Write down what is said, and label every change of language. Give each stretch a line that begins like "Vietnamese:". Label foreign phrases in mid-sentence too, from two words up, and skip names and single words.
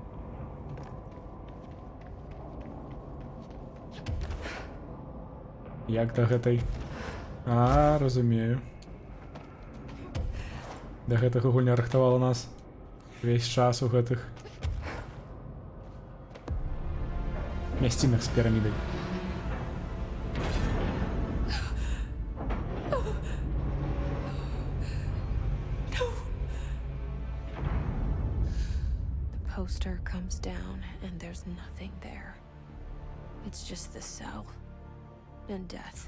Belarusian: Як да гэтай? А, разумею. Да гэтага гульня рыхтавала нас весь час у гэтых мясцінах з пірамідай.
English: Poster comes down and there's nothing there. It's just the cell and death.